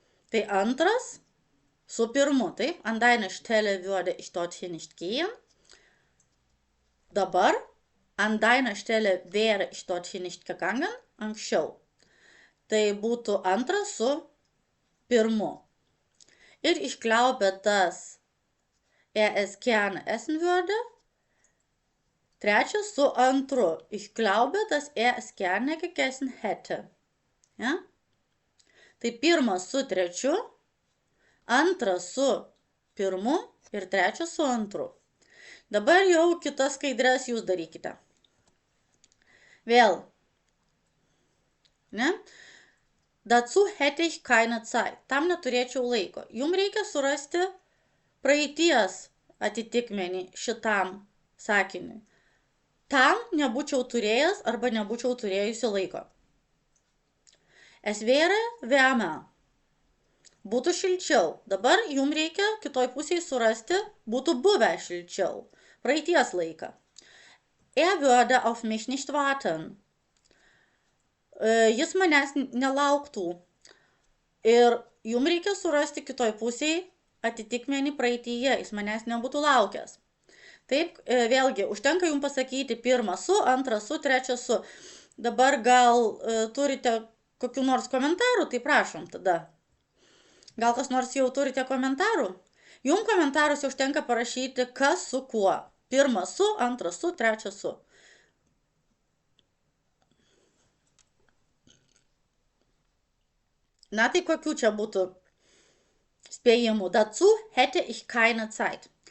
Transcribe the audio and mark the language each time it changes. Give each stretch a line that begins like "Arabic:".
Lithuanian: Tai antras su pirmu, taip?
German: An deiner Stelle würde ich dorthin nicht gehen.
Lithuanian: Dabar.
German: An deiner Stelle wäre ich dorthin nicht gegangen.
Lithuanian: Anksčiau. Tai būtų antras su pirmu. Ir
German: ich glaube, dass es gerne essen würde.
Lithuanian: Trečias su antru.
German: Ich glaube, dass es gerne gegessen hätte.
Lithuanian: Tai pirmas su trečiu, antras su pirmu ir trečias su antru. Dabar jau kitas skaidres jūs darykite. Vėl. Ne?
German: Dazu hätte ich keine Zeit.
Lithuanian: Tam neturėčiau laiko. Jums reikia surasti praeities atitikmenį šitam sakiniui. Tam nebūčiau turėjęs arba nebūčiau turėjusi laiko.
German: Es wäre wärmer.
Lithuanian: Būtų šilčiau. Dabar jums reikia kitoj pusėje surasti būtų buvę šilčiau. Praeities laiką.
German: Er würde auf mich nicht warten.
Lithuanian: Jis manęs nelauktų. Ir jums reikia surasti kitoj pusėje atitikmenį praeityje. Jis manęs nebūtų laukęs. Taip, vėlgi, užtenka jums pasakyti pirmą su, antrą su, trečią su. Dabar gal turite kokių nors komentarų, tai prašom tada. Gal kas nors jau turite komentarų? Jums komentaruose užtenka parašyti, kas su kuo. Pirmą su, antrą su, trečią su. Na tai kokių čia būtų spėjimų?
German: Dazu hätte ich keine Zeit.